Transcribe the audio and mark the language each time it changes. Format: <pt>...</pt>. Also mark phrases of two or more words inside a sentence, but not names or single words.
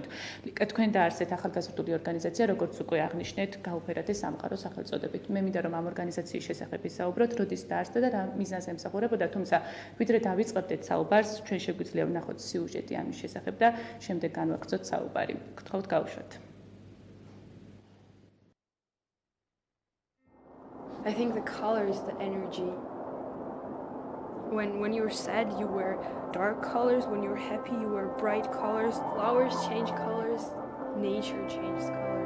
<ka>ლიკა, თქვენ დაარსეთ ახალგაზრდული ორგანიზაცია, როგორც უკვე აღნიშნეთ, გაუფერდეთ სამყარო სახელწოდებით. მე მინდა რომ ამ ორგანიზაციის შესახებ ვისაუბროთ, როდის დაარსდა და რა მიზანს ემსახურებოდა, თუმცა ვიდრე დავიწყებდეთ საუბარს, ჩვენ შეგვიძლია ვნახოთ სიუჟეტი ამის შესახებ და შემდეგ განვაგრძოთ საუბარი. გთხოვთ გავუშვათ.</ka> <en>I think the color is the energy. When you were sad, you wear dark colors. When you were happy, you wear bright colors. Flowers change colors. Nature changes colors.</en>